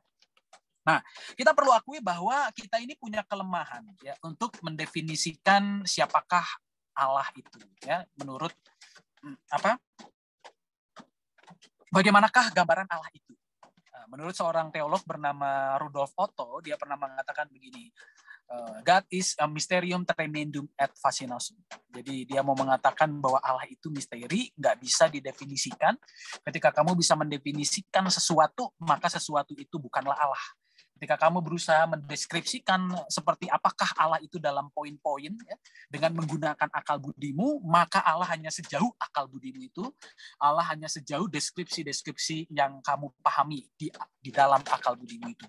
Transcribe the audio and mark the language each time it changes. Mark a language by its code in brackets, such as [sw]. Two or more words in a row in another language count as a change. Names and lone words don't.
[id] Nah, kita perlu akui bahwa kita ini punya kelemahan ya untuk mendefinisikan siapakah Allah itu ya menurut bagaimanakah gambaran Allah itu. Menurut seorang teolog bernama Rudolf Otto, dia pernah mengatakan begini, [en] God is a [la] mysterium tremendum et fascinasum. [id] Jadi dia mau mengatakan bahwa Allah itu misteri, nggak bisa didefinisikan. Ketika kamu bisa mendefinisikan sesuatu, maka sesuatu itu bukanlah Allah. Ketika kamu berusaha mendeskripsikan seperti apakah Allah itu dalam poin-poin, ya, dengan menggunakan akal budimu, maka Allah hanya sejauh akal budimu itu, Allah hanya sejauh deskripsi-deskripsi yang kamu pahami di dalam akal budimu itu.